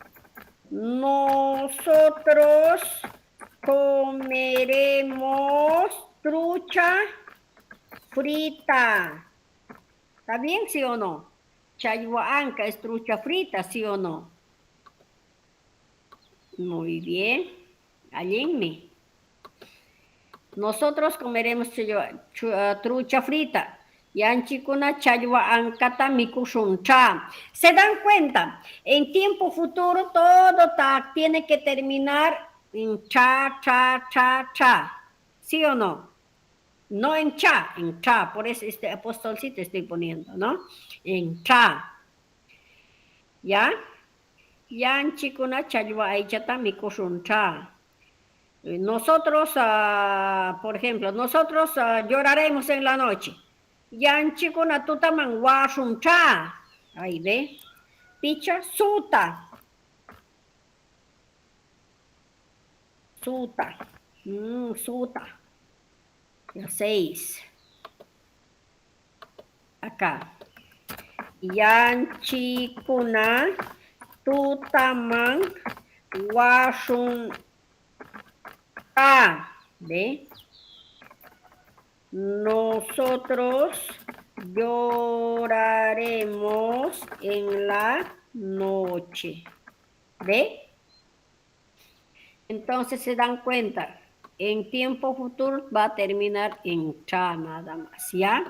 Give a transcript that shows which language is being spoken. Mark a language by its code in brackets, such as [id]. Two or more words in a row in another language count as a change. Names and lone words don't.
[es] Nosotros comeremos trucha frita. ¿Está bien, sí o no? [qu] Chaywa anca [es] es trucha frita, ¿sí o no? Muy bien. Allenme. Nosotros comeremos trucha frita. [qu] Yanchikuna chaywa ankata mikushuncha. [es] ¿Se dan cuenta? En tiempo futuro todo tiene que terminar en cha. ¿Sí o no? No en cha, por eso este apostolcito estoy poniendo, ¿no? En cha. ¿Ya? [qu] Yanchikuna chaywa aichata mikushuncha. [es] Nosotros, por ejemplo, nosotros lloraremos en la noche. [qu] Yanchikuna tutaman washuncha. [es] Ahí ve. [qu] Picha suta. Suta. Suta. [es] Ya 6. Acá. [qu] Yanchikuna tutaman washuncha. [es] ¿Ve? Nosotros lloraremos en la noche. ¿Ve? Entonces se dan cuenta, en tiempo futuro va a terminar en cha nada más, ¿ya?